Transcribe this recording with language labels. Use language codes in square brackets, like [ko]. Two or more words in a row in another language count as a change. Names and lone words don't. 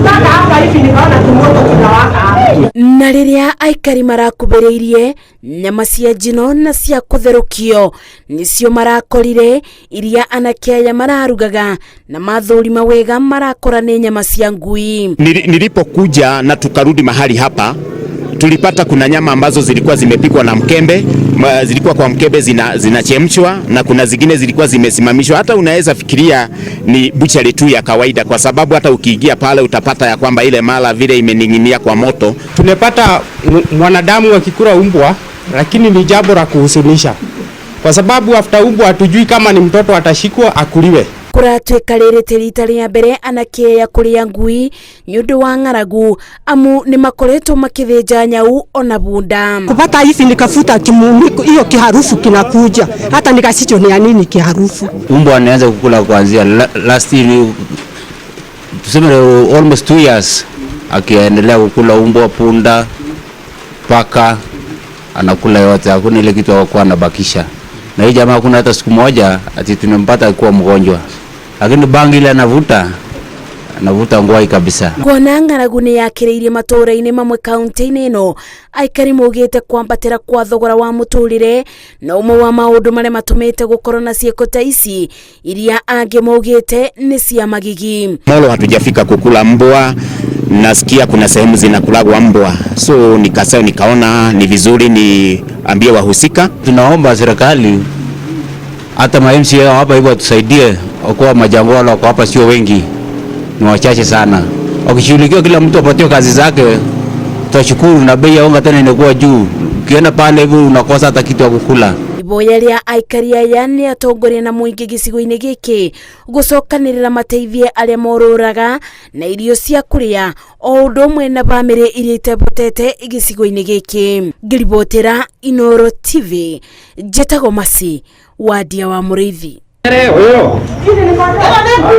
[ki] Na riria aikari marakubiriirie nyama cia njino na cia kutherukio nicio marakorire iria anake aya mararugaga na mathurima wega marakora ni nyama cia ngui. [sw] Nilipokuja na tukarudi mahali hapa, tulipata kuna nyama ambazo zilikuwa zimepikwa na mkembe, zilikuwa kwa mkembe zinachemshwa, na kuna zingine zilikuwa zimesimamishwa. Hata unaweza fikiria ni butchery tu ya kawaida, kwa sababu hata ukiingia pale utapata ya kwamba ile mala vile imening'inia kwa moto. Tunapata mwanadamu akikula umbwa, lakini ni jambo la kuhuzunisha, kwa sababu after umbwa hatujui kama ni mtoto atashikwa akuliwe. [ki] Kuratwika riri rita ria mbere anake ya kuria ngui nyundu wa ng'aragu amu ni makoretwo makithinja nyau ona bunda. [sw] Kupata hivi nikafuta hiyo kiharufu kinakuja, hata nikasicho ni nini kiharufu. Umbwa anaanza kukula kuanzia [en] last year, [sw] tuseme [en] almost 2 years, [sw] akiendelea kukula umbwa, punda, paka, anakula yote, hakuna ile kitu hakuwa anabakisha. Na hii jamaa kuna hata siku moja ati tumempata alikuwa mgonjwa, lakini bangi ile anavuta ngwai kabisa. [ki] Kuona ng'aragu ni yakireirie matura-ini mamwe kaunti-ini ino, aikari maugite kwambatira kwa thogora wa muturire na umwe wa maundu maria matumite gukorwo na cieko ta ici iria angi maugite ni cia magigi. [sw] Molo hatujafika kukula mbwa, nasikia kuna sehemu zinakulagwa mbwa, so nikaona ni vizuri niambie wahusika. Tunaomba serikali hata MCA hapa hivyo tusaidie, kwa majangwa wako hapa sio wengi, ni wachache sana. Wakishughulikiwa kila mtu apatiwe kazi zake, tutashukuru, na bei ya unga tena inakuwa juu. Ukienda pale hivyo unakosa hata kitu ya kukula. [ki] Iboya ria aikari aya ni atongoria na muingi gicigo-ini giki gucokanirira mateithie aria moruraga na irio cia kuria o undu umwe na bamiri iria itebotete gicigo-ini giki. Ngiribotera Inooro TV, Njetago Masi, Wadia wa Muriithi.